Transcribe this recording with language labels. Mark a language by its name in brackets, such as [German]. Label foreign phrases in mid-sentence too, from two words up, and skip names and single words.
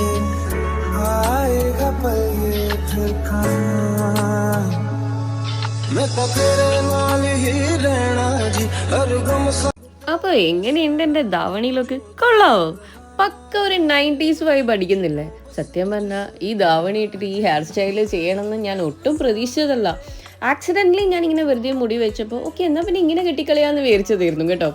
[Hindi] आएगा पल ये फिर कहाँ मैं तो तेरे नाल ही रहना जी हर गम [Malayalam] അപ്പോൾ എങ്ങനെയുണ്ട് എൻ്റെ ധാവണിയിലൊക്കെ? കൊള്ളാവോ? പക്ക ഒരു 90s വൈബ് അടിക്കുന്നില്ലേ? സത്യം പറഞ്ഞാൽ ഈ ധാവണി ഇട്ടിട്ട് ഈ ഹെയർ സ്റ്റൈൽ ചെയ്യണമെന്ന് ഞാൻ ഒട്ടും പ്രതീക്ഷിച്ചതല്ല. ആക്സിഡൻ്റലി ഞാനിങ്ങനെ വെറുതെ മുടി വെച്ചപ്പോൾ ഓക്കെ എന്നാൽ പിന്നെ ഇങ്ങനെ കെട്ടിക്കളയാന്ന് വിചാരിച്ചതായിരുന്നു കേട്ടോ.